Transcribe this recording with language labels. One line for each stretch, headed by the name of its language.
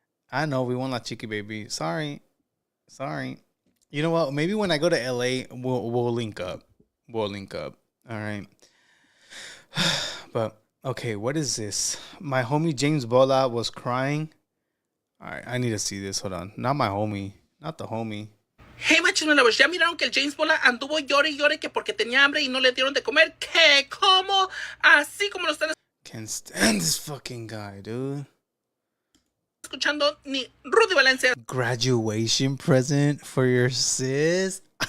English: I know, we won La Chiqui, baby. Sorry. You know what? Maybe when I go to LA, we'll link up. All right. But, okay, what is this? My homie James Bola was crying. All right, I need to see this. Hold on. Not my homie. Not the homie.
Spanish: Hey, machinos, ya miraron que el James Bola anduvo llore y llore que porque tenía hambre y no le dieron de comer. ¿Qué? ¿Cómo? Así como lo están
English: Can't stand this fucking guy, dude.
Spanish: escuchando ni Rudy Valencia.
English: Graduation present for your sis.